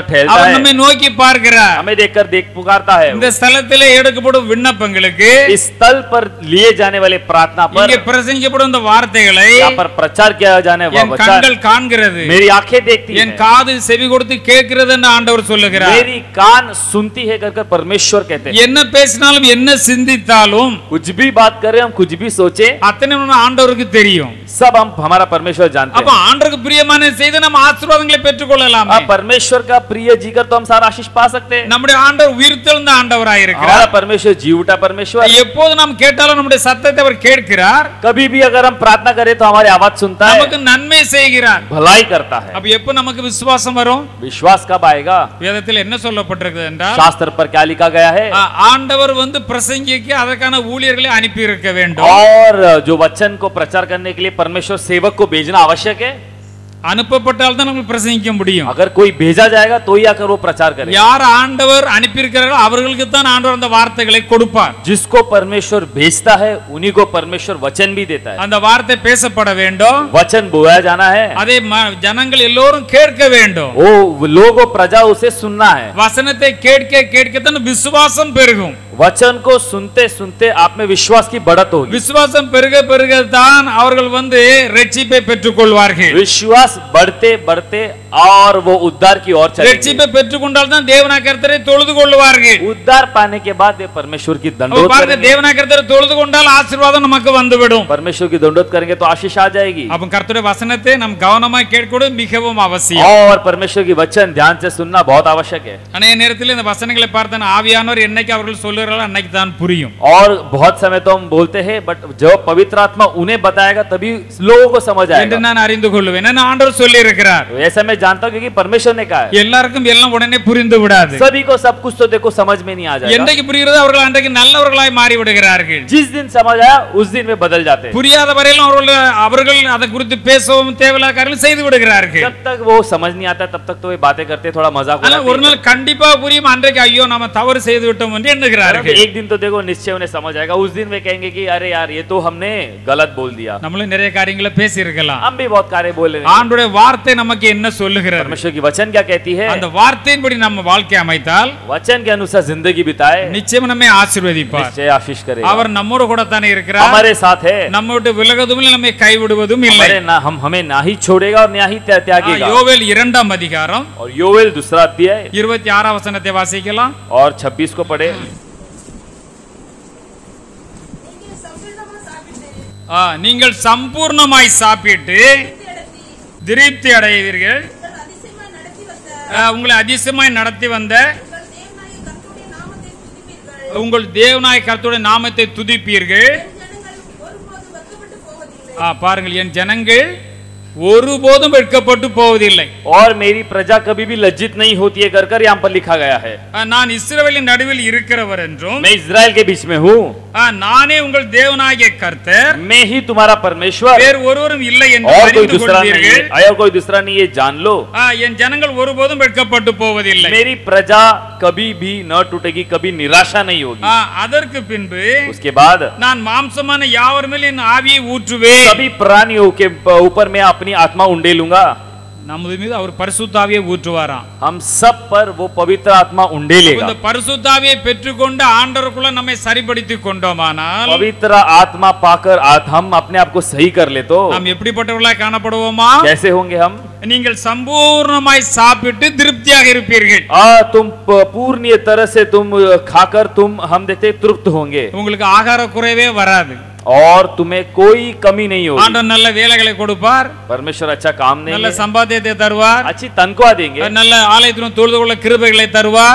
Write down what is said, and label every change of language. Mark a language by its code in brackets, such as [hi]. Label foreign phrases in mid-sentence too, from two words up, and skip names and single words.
[ta] அவர் [hi] है, [ta] நம்மை நோக்கி பார்க்கிறார். [hi] हमें देखकर पुकारता पुकारता है [ta] இந்த ஸ்தலத்திலே எடுக்கப்படும் விண்ணப்பங்களுக்கு [hi] इस स्थल पर लिए जाने वाले प्रार्थना पर [ta] இங்கே பிரசங்கிக்கப்படும் இந்த வார்த்தைகளை [hi] यहाँ पर प्रचार किया जाने वाला [ta] என் [hi] वचन [ta] கண்கள் காண்கிறது, [hi] मेरी आंखें देखती [ta] என் [hi] हैं, [ta] காது செவி கொடுத்து கேட்கிறது என்று ஆண்டவர் சொல்லுகிறார். [hi] मेरी कान सुनती है कर परमेश्वर कहते हैं। [ta] என்ன பேசினாலும் என்ன சிந்தித்தாலும் [hi] कुछ भी बात करें, हम कुछ भी सोचे, [ta] அத்தனை ஆண்டவருக்கு தெரியும். [hi] सब हम हमारा परमेश्वर जानते [ta] அப்ப [hi] हैं। [ta] ஆண்டவருக்கு பிரியமான செய்து நம்ம ஆசீர்வாதங்களை பெற்றுக்கொள்ளலாம். [hi] अब परमेश्वर का प्रिय जीकर तो हम सारा आशीष पा सकते हैं। [ta] நம்முடைய ஆண்டவர் உயிர்த்தெழுந்த ஆண்டவராய் [hi] हमारा [ta] இருக்கிறார். [hi] परमेश्वर जी उठा परमेश्वर। [ta] எப்போது நாம் கேட்டாலும் நம்முடைய சத்தத்தை அவர் கேட்கிறார், [hi] कभी भी अगर हम प्रार्थना करें तो हमारी आवाज सुनता है, [ta] நமக்கு நன்மை செய்கிறார். [hi] भलाई करता है। [ta] அப்ப எப்ப நமக்கு விசுவாசம் வரும்? [hi] विश्वास कब आएगा? [ta] வேதத்தில் என்ன சொல்லப்பட்டிருக்கிறது என்றால், [hi] शास्त्र पर क्या लिखा गया है? [ta] ஆண்டவர் பிரசங்கிக்கு அதற்கான ஊழியர்களை அனுப்பி இருக்க வேண்டும். [hi] और जो वचन को प्रचार करने के लिए परमेश्वर सेवक को भेजना आवश्यक है। [ta] அனுப்பப்பட்டால் தான் நம்ம பிரசங்கிக்க முடியும். [hi] अगर कोई भेजा जाएगा तो ही आकर वो प्रचार करेगा। [ta] யார் ஆண்டவர் அனுப்பி இருக்கிறாரோ அவர்களுக்கு தான் ஆண்டவர் அந்த வார்த்தைகளை கொடுப்பார். [hi] जिसको परमेश्वर भेजता है उन्हीं को परमेश्वर वचन भी देता है। [ta] அந்த வார்த்தை பேசப்பட வேண்டும், [hi] वचन बोया जाना है, [ta] அதை ஜனங்கள் எல்லோரும் கேட்க வேண்டும். [hi] वो लोग प्रजा उसे सुनना है। [ta] வசனத்தை கேட்க கேட்கத்தான் விசுவாசம் பெருகும். [hi] वचन को सुनते सुनते आप में विश्वास की बढ़त होगी। [ta] விசுவாசம் பெருக பெருகத்தான் அவர்கள் ரட்சிப்பை பெற்றுக் கொள்வார்கள். [hi] विश्वास बढ़ते बढ़ते और वो उद्धार की ओर चलेंगे। [ta] ரட்சிப்பை பெற்றுக்கொண்டால் தான் தேவனாய் கர்த்தரை தொழுது கொள்வார்கள். [hi] उद्धार पाने के बाद वे परमेश्वर की दंडोत [ta] பாருங்க, [hi] करेंगे। [ta] தேவனாய் கர்த்தரை தொழுது கொண்டால் ஆசீர்வாதம் நமக்கு வந்துவிடும். [hi] परमेश्वर की दंडोत करेंगे तो आशीष आ जाएगी। [ta] அப்ப கர்த்தருடைய வசனத்தை நாம் கவனமாய் கேட்கிறது மிகவும் அவசியம். [hi] और परमेश्वर की वचन ध्यान से सुनना बहुत आवश्यक है। [ta] அநேக நேரத்தில் இந்த வசனங்களை பார்த்தா ஆவியானவர் என்னைக்கு அவர்கள் சொல்லுகிறாரோ அன்னைக்கு தான் புரியும். [hi] और बहुत समय तो हम बोलते हैं, बट जब पवित्र आत्मा उन्हें बताएगा तभी लोगों को समझ [ta] என்று [hi] आएगा। [ta] நான் அறிந்து கொள்வேன். ஏன்னா ஆண்டவர் சொல்லி இருக்கிறார். [hi] तो ऐसा मैं जानता हूं क्योंकि परमेश्वर ने कहा है। [ta] எல்லாருக்கும் எல்லாம் உடனே புரிந்து விடாது. [hi] सभी को सब कुछ तो देखो समझ में नहीं आ जाएगा। [ta] என்றைக்கு புரிகிறதோ அவர்கள் அன்றைக்கு நல்லவர்களாய் மாறி விடுகிறார்கள். [hi] जिस दिन समझ आया उस दिन वे बदल जाते हैं। [ta] புரியாத வரையிலும் அவர்கள் அதை குறித்து பேசவும் தேவையில்லாத காரியங்களை செய்து விடுகிறார்கள். [hi] जब तक वो समझ नहीं आता तब तक तो वे बातें करते, थोड़ा मजाक [ta] ஆனா ஒரு நாள் கண்டிப்பா புரியும், அன்றைக்கு ஐயோ நம்ம தவறு செய்து விட்டோம் என்று எண்ணுகிறார்கள். [hi] एक दिन तो देखो निश्चय उन्हें समझ आएगा। उस दिन वे कहेंगे कि अरे यार ये तो हमने गलत बोल दिया। [ta] நம்மளும் நிறைய காரியங்களை பேசி இருக்கலாம். [hi] हम भी बहुत कार्य बोल रहे हैं। [ta] ஆண்டவருடைய வார்த்தை நமக்கு என்ன சொல்லுகிறது? [hi] परमेश्वर की वचन क्या कहती है? [ta] அந்த வார்த்தையின்படி நம்ம வாழ்க்கை அமைத்தால் [hi] वचन के अनुसार जिंदगी बिताए, [ta] நிச்சயம் நம்மை ஆசீர்வதிப்பார். [hi] निश्चय आशीष करेगा। [ta] அவர் நம்மோடு கூட தானே இருக்கிறார். [hi] हमारे साथ है, [ta] நம்ம விட்டு விலகுவதும் இல்லை, நம்மை கைவிடுவதும் இல்லை. [hi] हमें ना ही छोड़ेगा और ना ही त्यागेगा। [ta] யோவேல் 2ஆம் அதிகாரம் [hi] और योवेल 2 अध्याय [ta] 26ஆம் வசனத்தை வாசிக்கலாம். [hi] और 26 को पढ़े। [ta] நீங்கள் சம்பூர்ணமாய் சாப்பிட்டு திருப்தி அடைவீர்கள். உங்களை அதிசயமாய் நடத்தி வந்த உங்கள் தேவனாய கர்த்தருடைய நாமத்தை துதிப்பீர்கள். பாருங்கள், என் ஜனங்கள் ஒருபோதும் வெட்கப்பட்டு போவதில்லை. [hi] और मेरी प्रजा कभी भी लज्जित नहीं होती है कर यहाँ पर लिखा गया है। [ta] நான் இஸ்ரவேலின் நடுவில் இருக்கிறவர் என்றும், [hi] मैं इस्राएल के बीच में हूँ, [ta] நானே உங்கள் தேவனாகிய கர்த்தர், [hi] मैं ही तुम्हारा परमेश्वर, [ta] வேறு ஒருவரும் இல்லை என்று [hi] और कोई [ta] அறிந்து [hi] दूसरा नहीं है, [ta] கொள்வீர்கள். [hi] और कोई दूसरा नहीं, ये जान लो। [ta] என் ஜனங்கள் ஒருபோதும் வெட்கப்பட்டு போவதில்லை. [hi] मेरी प्रजा कभी भी न टूटेगी, कभी निराशा नहीं होगी। [ta] அதற்கு பின்பு [hi] उसके बाद [ta] நான் மாம்சமான யாவர் மேல் என் ஆவியை ஊற்றுவேன். [hi] सभी प्राणियों के ऊपर मैं अपनी आत्मा उंडेलूंगा। [ta] நமது மீது அவர் பரிசுத்த ஆவியை ஊற்றுவாராம். [hi] हम सब पर वो पवित्र आत्मा उंडेलेगा। [ta] இந்த பரிசுத்த ஆவியை பெற்றுக்கொண்டு ஆண்டவருக்குள்ள நம்மை சரிப்படுத்திக் கொண்டோமானால், [hi] पवित्र आत्मा पाकर हम अपने आप को सही कर ले तो [ta] நாம் எப்படிப்பட்டவர்களாய் காணப்படுவோமா? [hi] कैसे होंगे हम? [ta] நீங்கள் சம்பூர்ணமாய் சாப்பிட்டு திருப்தியாக இருப்பீர்கள். [hi] तुम पूर्ण तरह से तुम खाकर तुम हम देखते तृप्त होंगे [ta] உங்களுக்கு ஆகார குறைவே வராது. [hi] और तुम्हें कोई कमी नहीं होगी। [ta] ஆண்டவர் நல்ல வேலைகளை கொடுப்பார், [hi] परमेश्वर अच्छा काम [ta] நல்ல [hi] देंगे, [ta] சம்பாத்தியத்தை தருவார், [hi] अच्छी तनख्वाह देंगे, [ta] நல்ல ஆலயத்திலும் தொழுது கொள்ள கிருபைகளை தருவார்.